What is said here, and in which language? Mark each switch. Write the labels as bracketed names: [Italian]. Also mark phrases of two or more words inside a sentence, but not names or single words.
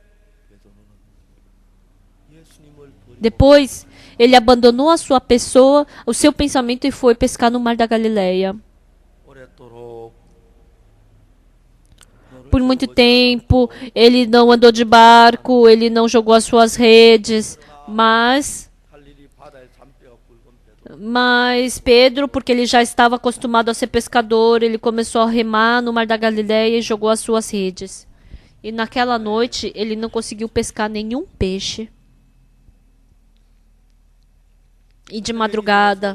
[Portuguese] Depois, ele abandonou a sua pessoa, o seu pensamento e foi pescar no mar da Galileia. [Korean] 오랫도록 [Portuguese] Por muito tempo, ele não andou de barco, ele não jogou as suas redes, mas [Korean] 갈릴리 바다에 잔뼈가 굵은 베드로 [Portuguese] Pedro, porque ele já estava acostumado a ser pescador, ele começou a remar no mar da Galileia e jogou as suas redes. E naquela noite, ele não conseguiu pescar nenhum peixe. E de madrugada,